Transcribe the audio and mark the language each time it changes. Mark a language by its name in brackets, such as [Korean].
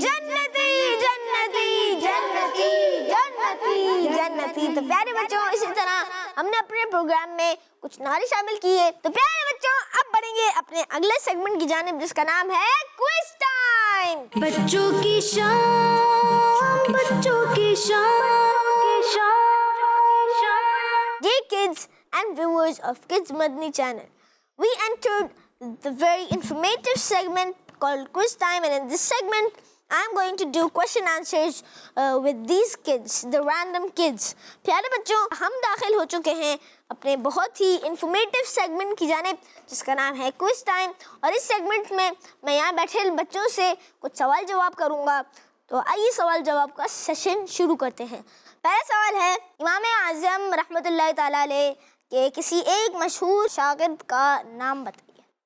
[Urdu] جنتی جنتی جنتی جنتی جنتی. تو پیارے بچوں, اسی طرح ہم نے اپنے پروگرام میں کچھ نعرے شامل کیے. تو پیارے بچوں, اب بڑھیں گے اپنے اگلے سیگمنٹ کی جانب, جس کا نام ہے کوئز ٹائم. بچوں کی شام, بچوں کی شام. [English] Dear kids and viewers of Kids Madani channel, we entered the very informative segment called Quiz Time, and in this segment I'm going to do question answers with these kids, the random kids. [Urdu] پیارے بچوں, ہم داخل ہو چکے ہیں اپنے بہت ہی informative segment کی جانب, جس کا نام ہے کوئز ٹائم. اور اس سیگمنٹ میں میں یہاں بیٹھے بچوں سے کچھ سوال جواب کروں گا. تو آئیے سوال جواب کا سیشن شروع کرتے ہیں. پہلا سوال ہے, امام اعظم رحمۃ اللہ تعالیٰ علیہ کے کسی ایک مشہور شاگرد کا نام بتائیے.